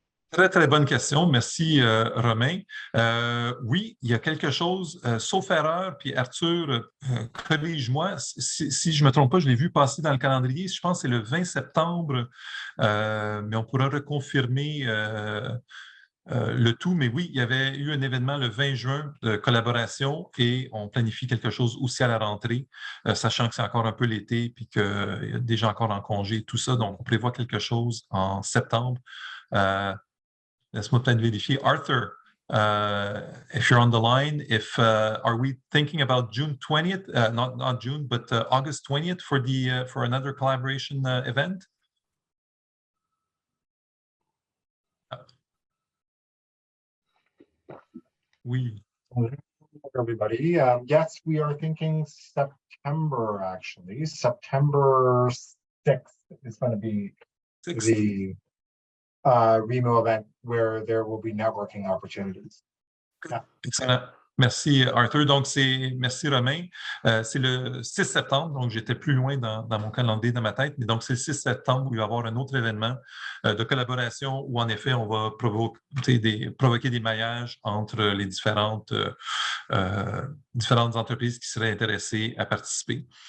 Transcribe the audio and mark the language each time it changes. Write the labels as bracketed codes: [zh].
[fr] Très, très bonne question. Merci, Romain. Oui, il y a quelque chose, sauf erreur, puis Arthur, corrige-moi, si je ne me trompe pas, je l'ai vu passer dans le calendrier, je pense que c'est le 20 septembre, mais on pourra reconfirmer le tout. Mais oui, il y avait eu un événement le 20 juin de collaboration et on planifie quelque chose aussi à la rentrée, sachant que c'est encore un peu l'été, puis qu'il y a des gens encore en congé, tout ça. Donc, on prévoit quelque chose en septembre. Laisse-moi peut-être vérifier. [en] Arthur, if you're on the line, are we thinking about June 20th, not June, but August 20th for another collaboration event? [fr] Oui. [en] Everybody. Yes, we are thinking September, actually. September 6th is going to be the REMO event where there will be networking opportunities. Yeah. [fr] Excellent. Merci, Arthur. Donc, merci, Romain. C'est le 6 septembre, donc j'étais plus loin dans mon calendrier, dans ma tête, mais donc c'est le 6 septembre où il va y avoir un autre événement de collaboration où, en effet, on va provoquer des maillages entre les différentes entreprises qui seraient intéressées à participer.